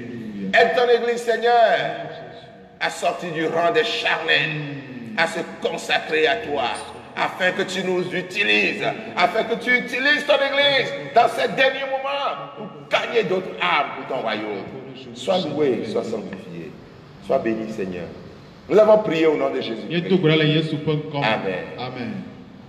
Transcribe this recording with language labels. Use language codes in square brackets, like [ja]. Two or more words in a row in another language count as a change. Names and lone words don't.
[fr] Aide ton Église, Seigneur, à sortir du rang des charnels, à se consacrer à toi, afin que tu nous utilises, afin que tu utilises ton Église dans ces derniers moments où panier d'autres armes pour ton royaume. Sois loué, sois sanctifié. Sois béni, Seigneur. Nous avons prié au nom de Jésus. [ee] Yɛdo gbe ɖa le Yesu ƒe ŋkɔ me. Amen. Amen.